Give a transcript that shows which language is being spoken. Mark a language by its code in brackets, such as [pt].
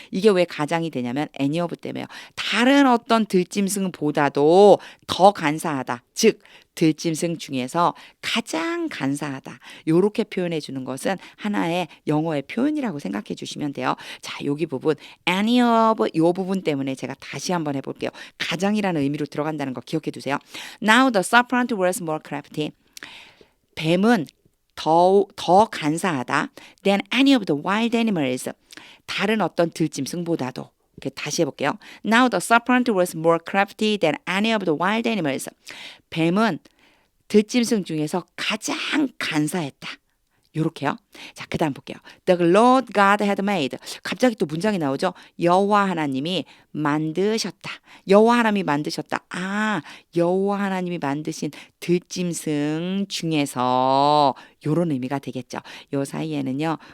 [ko] 이게 왜 가장이 되냐면 any of 때문에요. 다른 어떤 들짐승보다도 더 간사하다. 즉 들짐승 중에서 가장 간사하다. 요렇게 표현해 주는 것은 하나의 영어의 표현이라고 생각해 주시면 돼요. 자, 여기 부분 any of 요 부분 때문에 제가 다시 한번 해볼게요. 가장이라는 의미로 들어간다는 거 기억해 두세요. [en] Now the serpent was more crafty. [ko] 뱀은 더 간사하다 [en] than any of the wild animals. [ko] 다른 어떤 들짐승보다도. 다시 해볼게요. [en] Now the serpent was more crafty than any of the wild animals. [ko] 뱀은 들짐승 중에서 가장 간사했다. 요렇게요. 자, 그 다음 볼게요. [en] The Lord God had made. [ko] 갑자기 또 문장이 나오죠. 여호와 하나님이 만드셨다. 여호와 하나님이 만드셨다. 아, 여호와 하나님이 만드신 들짐승 중에서 요런 의미가 되겠죠. 요 사이에는요.